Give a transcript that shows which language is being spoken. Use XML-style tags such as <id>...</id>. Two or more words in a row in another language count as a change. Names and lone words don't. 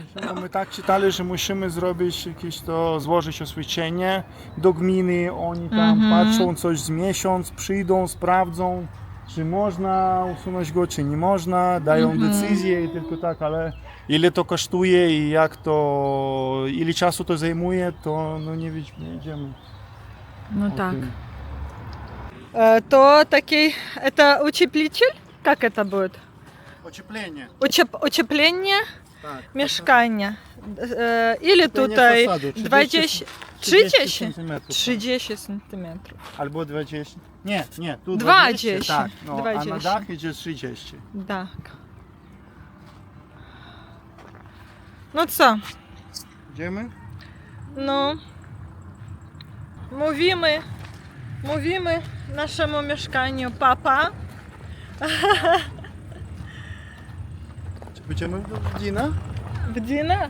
<pl>no, my tak czytali, że musimy zrobić jakieś to, złożyć oświadczenie do gminy, oni tam patrzą coś z miesiąc, przyjdą, sprawdzą, czy można usunąć go, czy nie można, dają decyzję i tylko tak, ale ile to kosztuje i jak to, ile czasu to zajmuje, to no nie wiedziemy. Ну o</pl> <uk>так.</uk> <pl>tym.</pl> <uk>То такий,</uk> <ru>это утеплитель? Как это будет?</ru> <pl>Ocieplenie.</pl> <ru>Утепление</ru> <pl>Tak. mieszkania. Или Ocieplenie tutaj fasadu, 20, 30 30? centymetrów. 30 centymetrów. Albo 20. Nie, tu 20, 20. Tak, no, a 20. na dach idzie 30.</pl> <uk>Так. Ну co?</uk> <pl>Idziemy? No. Mówimy naszemu mieszkaniu papa. Czy będziemy do Dina? W Dina.</pl>